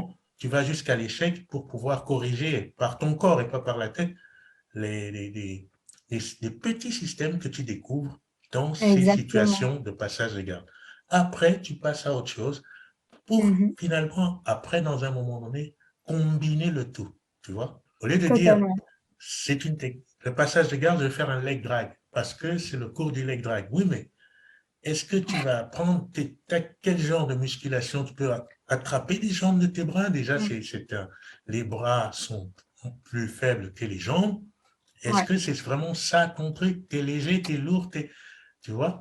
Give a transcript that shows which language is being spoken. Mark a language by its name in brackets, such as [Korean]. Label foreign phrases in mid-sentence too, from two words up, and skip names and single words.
[French] comment tu vas jusqu'à l'échec pour pouvoir corriger par ton corps et pas par la tête les petits systèmes que tu découvres dans ces Exactement. situations de passage de garde. Après, tu passes à autre chose pour Mhm. finalement, après, dans un moment donné, combiner le tout. Tu vois? Au lieu de dire, Totalement. c'est le passage de garde, je vais faire un [English] leg drag [French] parce que c'est le cours du [English] leg drag. [French] Oui, mais est-ce que tu vas apprendre quel genre de musculation tu peux attraper les jambes de tes bras? Déjà, Mm. les bras sont plus faibles que les jambes. Est-ce Ouais. que c'est vraiment ça ton truc? T'es léger, t'es lourd, tu vois?